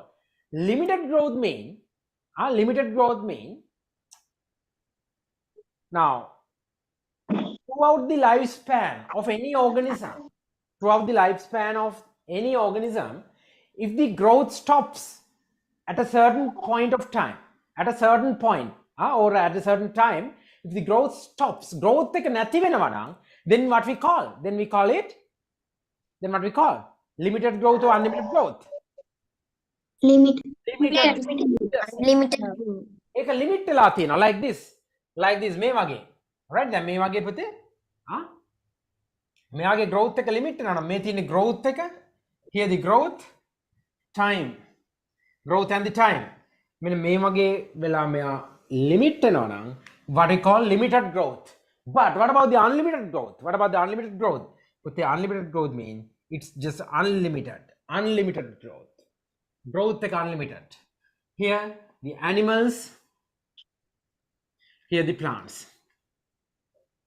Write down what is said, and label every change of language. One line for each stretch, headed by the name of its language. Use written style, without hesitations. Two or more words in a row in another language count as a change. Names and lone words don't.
English: Limited growth mean now throughout the lifespan of any organism, if the growth stops at a certain point of time, or at a certain time, if the growth stops,
Sinhala: growth එක නැති වෙනවා නම්,
English: then what we call limited growth or unlimited growth? Limited.
Sinhala: ඒක limit වෙලා තියෙනවා
English: like this
Sinhala: මේ වගේ. right? දැන් මේ වගේ පුතේ මේ වගේ growth එක limit වෙනවා නම් මේ තියෙන growth එක,
English: here the growth and the time.
Sinhala: මෙන්න මේ වගේ වෙලා මෙයා limit වෙනවා නම්
English: what we call limited growth. But what about the unlimited growth? Putte unlimited growth means it's just unlimited growth. Growth is unlimited. Here the animals, here the plants.